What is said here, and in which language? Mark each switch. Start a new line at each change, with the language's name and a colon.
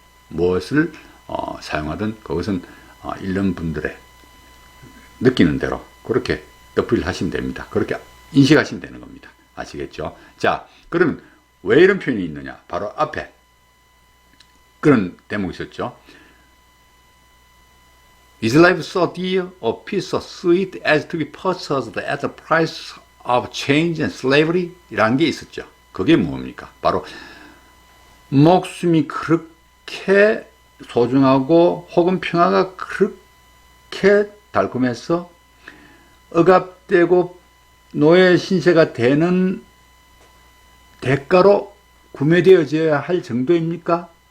Korean: 무엇을 사용하든 그것은 읽는 분들의 느끼는 대로 그렇게 뜻을 하시면 됩니다. 그렇게 인식하시면 되는 겁니다. 아시겠죠? 자, 그러면 왜 이런 표현이 있느냐? 바로 앞에 그런 대목이 있었죠.
English: Is life so dear, or peace so sweet as to be purchased at the price of change and slavery?
Korean: 이라는 게 있었죠. 그게 뭡니까? 바로 목숨이 그렇게 소중하고 혹은 평화가 그렇게 달콤해서 억압되고 노예 신세가 되는 대가로 구매되어져야 할 정도입니까?